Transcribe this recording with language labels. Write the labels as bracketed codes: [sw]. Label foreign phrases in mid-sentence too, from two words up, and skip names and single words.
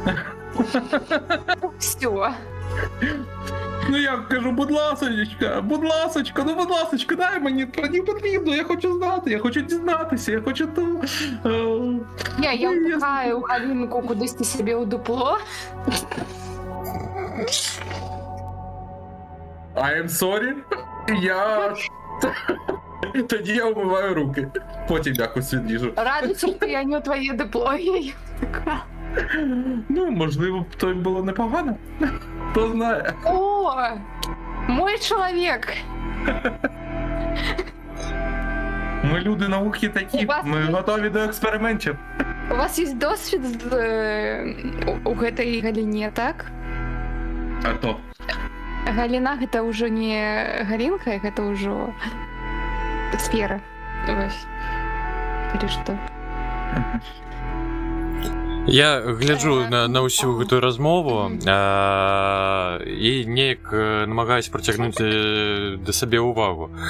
[uk] Все. Ну я кажу, будь ласочка, дай мені потрібно, я хочу знати, я хочу дізнатися, я хочу ту. Я пихаю Галинку кудись собі у дупло. [en] I am sorry. [uk] Тоді я вмиваю руки. Потім якось відріжу. Радуйся, що я не у твоїй дипломі. Ну, можливо, то й було непогано. Хто знає. О, мой чоловік. Ми люди науки такі, У вас ми є- готові до експериментів. У вас є досвід у [be] гэтай галіне, [uk] так? А то. [be] Галіна гэта ўжо не галінка, гэта ўжо сфера. Вось. Калі што. Я гляджу на ўсю гэтую размову і неяк намагаюся прыцягнуць да сабе ўвагу.